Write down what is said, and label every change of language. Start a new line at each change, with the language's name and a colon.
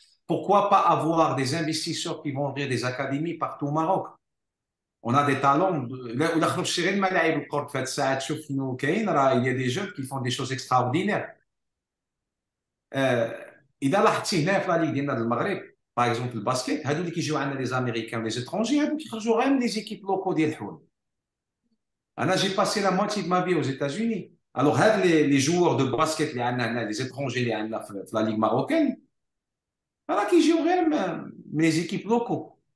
French: Pourquoi pas avoir des investisseurs qui vont ouvrir des académies partout au Maroc? On a des talents
Arabic: ولا خرجتي غير الملاعب الكره في هاد الساعه تشوف شنو كاين راه
French: il y a des jeunes qui font des choses extraordinaires.
Arabic: اذا لاحظتي هنا في لا ليغ ديالنا المغرب
French: par exemple le basket,
Arabic: هادو اللي كيجيو عندنا
French: les Américains les étrangers
Arabic: هادو كيخرجوا غير من
French: les équipes locaux
Arabic: ديال الحوال. انا
French: j'ai passé la moitié de ma vie aux États-Unis. Alors
Arabic: هاد
French: les joueurs de basket
Arabic: اللي عندنا هنا
French: les étrangers
Arabic: اللي عندنا في
French: la ligue marocaine
Arabic: راه كيجيو غير من
French: les équipes locaux.